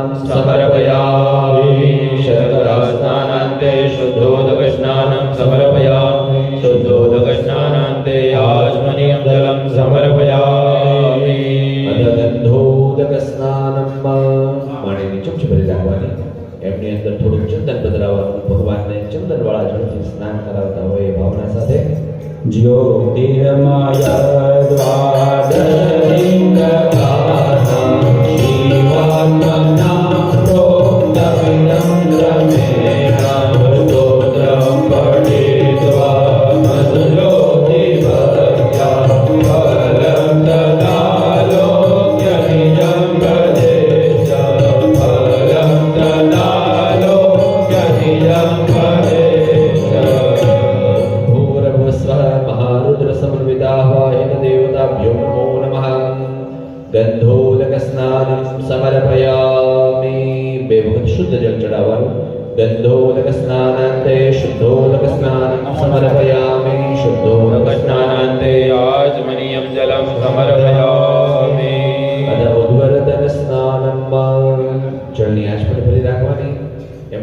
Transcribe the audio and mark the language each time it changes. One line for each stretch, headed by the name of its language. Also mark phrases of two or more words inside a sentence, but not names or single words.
Sanskrit: समर्पयामि शर्करास्नानान्ते शुद्धोदकस्नानं समर्पयामि शुद्धोदकस्नानान्ते आचमनीयं जलं समर्पयामि
Gujarati: અધગંધોદકસ્નાનમ પાણીની ચમચી ભરી રાખવાની એમની અંદર થોડું ચંદન પધરાવવાનું ભગવાનને ચંદનવાળા જળથી સ્નાન કરાવતા હોય એ ભાવના સાથે
Sanskrit: ज्योतिर्मय द्वादशलिङ्गकानां श्रीवात्मना प्रोक्तमिदं क्रमेण स्तोत्रं पठित्वा मधुज्योतिभक्त्या फलं तदालोक्य निजं प्रदेश फलं तदालोक्य निजं प्रदेश भूर्भुवस्वः महारुद्रसमन्विताह्वाहितदेवताभ्यो नमो नमः गन्धोदकस्नानं समर्पयामि
Gujarati: બે વખત શુદ્ધ જળ ચડાવવાનું
Sanskrit: गन्धोदकस्नानान्ते शुद्धोदकस्नानं समर्पयामि शुद्धोदकस्नानान्ते आचमनीयं जलं समर्पयामि अध उद्वर्तनस्नानं
Gujarati: જળની આંચ પર ભરી રાખવાની